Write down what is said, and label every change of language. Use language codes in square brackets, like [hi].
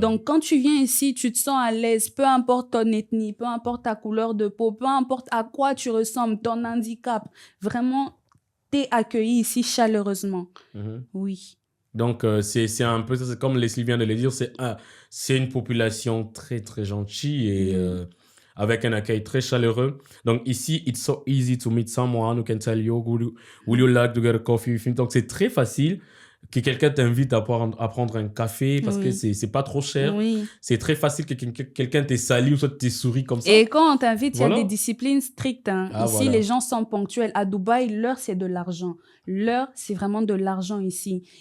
[fr] Donc, quand tu viens ici, tu te sens à l'aise, peu importe ton ethnie, peu importe ta couleur de peau, peu importe à quoi tu ressembles, ton handicap. Vraiment, t'es accueilli ici chaleureusement. Oui. Donc, c'est un peu ça. C'est comme Leslie vient de le dire, c'est une population très, très gentille et avec un accueil très chaleureux. Donc, ici, [en] it's so easy to meet someone who can tell you, would you like to get a coffee with me? [fr] Donc, c'est très facile que quelqu'un t'invite à prendre un café parce que c'est pas trop cher. Oui. C'est très facile que quelqu'un te salue ou soit te sourit comme ça. Et quand on t'invite, il y a des disciplines strictes. Ici, voilà. les gens sont ponctuels. À Dubaï, l'heure, c'est de l'argent. L'heure, c'est vraiment de l'argent ici.